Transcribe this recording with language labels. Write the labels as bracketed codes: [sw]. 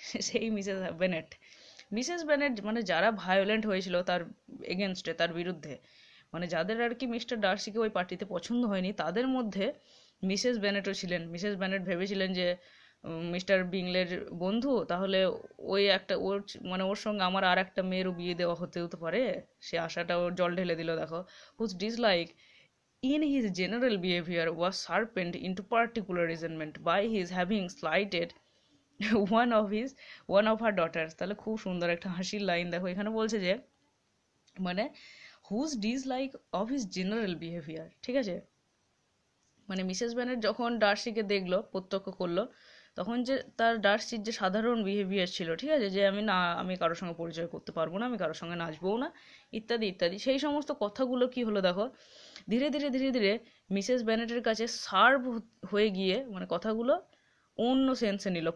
[bn] সেই Mrs Bennett. Mrs Bennett মানে যারা ভায়োলেন্ট হয়েছিল তার এগেনস্টে, তার বিরুদ্ধে, মানে যাদের আর কি মিস্টার ডার্সিকে ওই পার্টিতে পছন্দ হয়নি, তাদের মধ্যে মিসেস বেনেটও ছিলেন। মিসেস বেনেট ভেবেছিলেন যে মিস্টার বিংলের বন্ধু, তাহলে ওই একটা ওর মানে ওর সঙ্গে আমার আর একটা মেয়েরও বিয়ে দেওয়া হতেও তো পারে। সে আশাটা ওর জল ঢেলে দিল। দেখো, [en] Whose dislike in his general behavior was sharpened into particular resentment by his having slighted one of his one of her daughters। [bn] তাহলে খুব সুন্দর একটা হাসির লাইন দেখো এখানে বলছে যে মানে [en] whose dislike of his general behaviour, [bn] ঠিক আছে? মানে মিসেস বেনেট যখন ডার্সিকে দেখলো, প্রত্যক্ষ করলো, তখন যে তার ডার্সির যে সাধারণ বিহেভিয়ার ছিল, ঠিক আছে, যে আমি কারোর সঙ্গে পরিচয় করতে পারবো না, আমি কারোর সঙ্গে নাচবও না, ইত্যাদি ইত্যাদি, সেই সমস্ত কথাগুলো কি হলো দেখো, ধীরে ধীরে ধীরে ধীরে মিসেস বেনেটের কাছে সার্ভ হয়ে গিয়ে মানে কথাগুলো অন্য সেন্সে নিল।